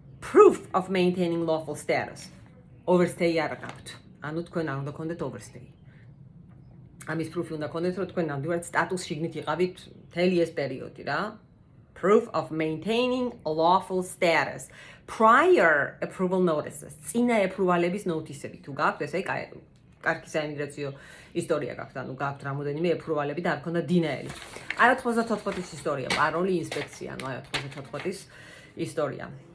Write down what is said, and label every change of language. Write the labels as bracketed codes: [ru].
[en] Proof of maintaining lawful status. [ka] Overstay არ გაქვთ. ანუ თქვენ არ უნდა გქონდეთ overstay. ამის პრუფი უნდა გქონდეთ, რომ თქვენ ნამდვილად სტატუს შიგნით იყავით მთელი ეს პერიოდი რა. [en] Proof of maintaining a lawful status. Prior approval notices. [ka] წინა ეპრუვალების ნოთისები თუ გაქვთ, ესე კარგი საიმიგრაციო ისტორია გაქვთ, ანუ გაქვთ რამოდენიმე ეპრუვალები და არ გქონდა დინაელი. აი 94-ის ისტორია, პაროლი ინსპექცია, ანუ აი 94-ის ისტორია.